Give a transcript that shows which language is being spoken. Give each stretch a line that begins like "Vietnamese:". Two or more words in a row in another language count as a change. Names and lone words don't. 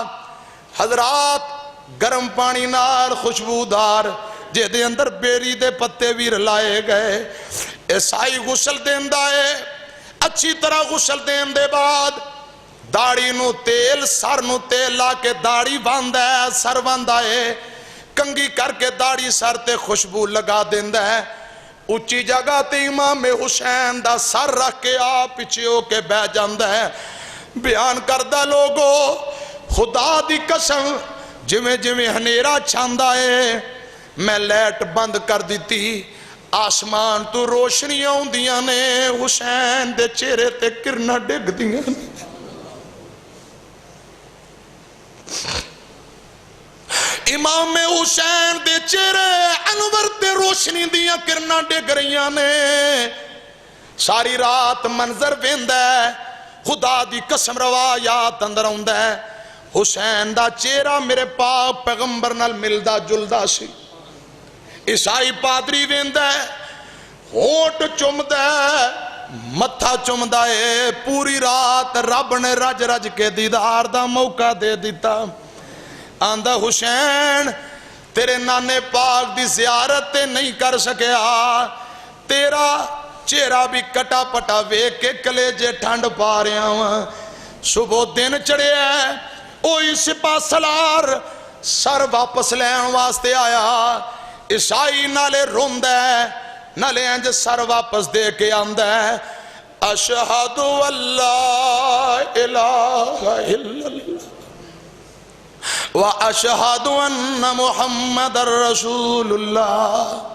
Punjabi: حضرات گرم پانی نال خوشبودار جے دے اندر بیری دے پتے بھی رلائے گئے، عیسائی غسل دیندہ ہے، اچھی طرح غسل دین دے بعد داڑھی نو تیل سر نو تیل لا کے داڑھی باندھا ہے، سر باندھا ہے، کنگی کر کے داڑھی سر تے خوشبو لگا دیندہ ہے، اچھی جگہ تے امام حسین دا سر رکھ کے آپ پیچھے ہو کے بہ جاندہ ہے۔ بیان کردہ لوگو خدا دی قسم جویں جویں ہنیرا چھاندہ ہے میں لیٹ بند کر دیتی، آسمان تو روشنیاں ہوندیاں نے، حسین دے چہرے تے کرنا ڈگ دیاں نے، امام حسین دے چہرے انور تے روشنی دیاں کرنا ڈگ رہیاں نے۔ ساری رات منظر ویندہ ہے، خدا دی قسم روایات اندر ہوندہ ہے، حسین دا چہرہ میرے پاک پیغمبر نال ملدا جلدا سی، عیسائی پادری ویندہ ہے، ہونٹ چمدہ ہے، متھا چمدہ ہے، پوری رات رب نے رج رج کے دیدار دا موقع دے دیتا۔ آندہ حسین تیرے نانے پاک دی زیارت نہیں کر سکیا، تیرا چہرہ بھی کٹا پٹا ویک کے کلیجے ٹھنڈ پا رہے ہیں، صبح دن چڑھے ہیں، اوہی سپاہ سالار سر واپس لین واسطے آیا، عیسائی نالے روند ہے، نالے انج سر واپس دے کے آندہ ہے،
Arabic: اشہدو اللہ الہ الا اللہ واشہد ان محمد رسول اللہ۔